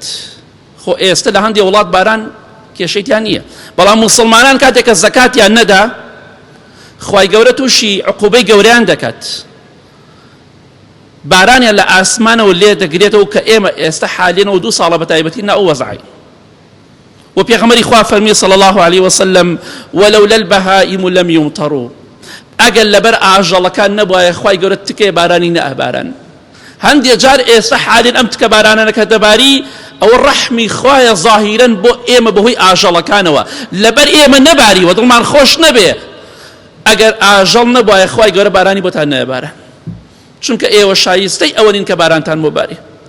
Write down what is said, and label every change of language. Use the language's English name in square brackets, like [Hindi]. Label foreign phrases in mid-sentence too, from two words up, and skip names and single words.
[Central Kurdish] خۆ ئێستا لە هەندێک وڵات باران کێشەیتیان نییە، بەڵام موسڵمانان کاتێک کە زەکاتیان نەدا خوای گەورە تووشی عقوبەی گەورەیان دەکات، بارانیان لە ئاسمانەوە لێ دەگرێتەوە کە ئێمە ئێستا حالێنەوە 2 ساڵە بەتایبەتی نە ئەو وەزعی. و پێغەمبەری خوا فەرمی [Arabic] صلی الله عليه وسلم ولولا البهائم لم يمطروا، [Central Kurdish] ئەگەر لەبەر ئاژەڵەکان نەبوایە خوای گەورە تکەی بارانی نەئەباران. هەندێک جار ئێستا حالێن ئەم تکە بارانانە کە دەباری ئەوە ڕەحمی خوایە ظاهیرەن بۆ ئێمە بەهۆی ئاژەڵەکانەوە، لەبەر ئێمە نەباریوە دڵمان خۆش نەبێ. ئەگەر ئاژەڵ نەبوایە خوای گەورە بارانی بۆتان نەئەبارە، چونکە ئێوە شایستەی ئەوەنین کە بارانتان بۆ باری.